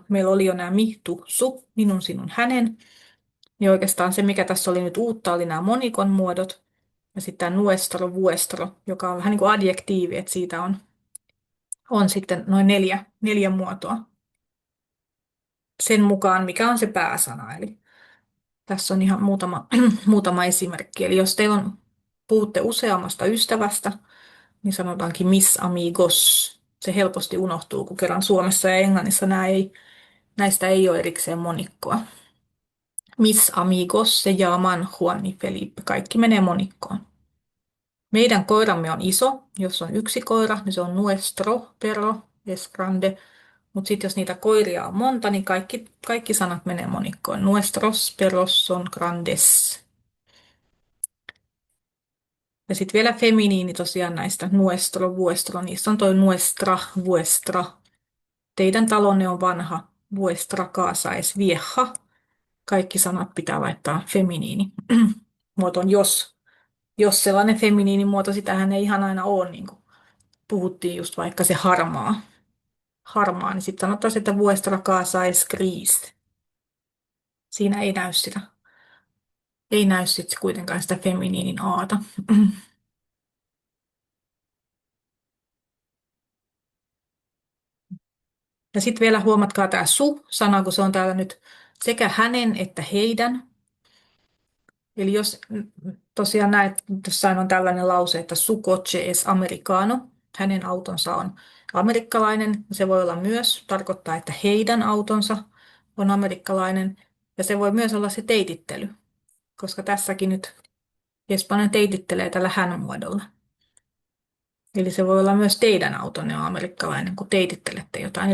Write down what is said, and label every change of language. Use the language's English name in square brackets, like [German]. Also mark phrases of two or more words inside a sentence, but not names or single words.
[Finnish] Meillä oli jo nämä [Spanish] mi, tu, su, [Finnish] minun, sinun, hänen. Niin oikeastaan se, mikä tässä oli nyt uutta, oli nämä monikon muodot, ja sitten tämä [Spanish] nuestro, vuestro, [Finnish] joka on vähän niin kuin adjektiivi, että siitä on sitten noin neljä muotoa sen mukaan, mikä on se pääsana. Eli tässä on ihan muutama esimerkki. Eli jos puhutte useammasta ystävästä, niin sanotaankin [Spanish] mis amigos. [Finnish] Se helposti unohtuu, kun kerran Suomessa ja Englannissa näistä ei ole erikseen monikkoa. [Spanish] Mis amigos se llaman Juan y Felipe. [Finnish] Kaikki menee monikkoon. Meidän koiramme on iso. Jos on yksi koira, niin se on [Spanish] nuestro perro, es grande. [Finnish] Mutta sitten jos niitä koiria on monta, niin kaikki sanat menee monikkoon. [Spanish] Nuestros perros son grandes. [Finnish] Ja sitten vielä feminiini tosiaan näistä [Spanish] nuestro, vuestro, [Finnish] niissä on toi [Spanish] nuestra, vuestra. [Finnish] Teidän talonne on vanha, [Spanish] vuestra casa es vieja. [Finnish] Kaikki sanat pitää laittaa feminiini. Muotoon jos sellainen feminiinimuoto, sitähän ei ihan aina ole, niin kuin puhuttiin just vaikka se harmaa, niin sitten sanottaisiin, että [Spanish] vuestra casa es gris. [Finnish] Siinä ei näy kuitenkaan sitä feminiinin aata. Ja sitten vielä huomatkaa tämä su-sana, kun se on täällä nyt sekä hänen että heidän. Eli jos tosiaan näet, jossain on tällainen lause, että [Spanish] su coche es americano, [Finnish] hänen autonsa on amerikkalainen, se voi olla myös, tarkoittaa, että heidän autonsa on amerikkalainen, ja se voi myös olla se teitittely, koska tässäkin nyt Espanjan teitittelee tällä hän-muodolla. Eli se voi olla myös teidän autonne on amerikkalainen, kun teitittelette jotain.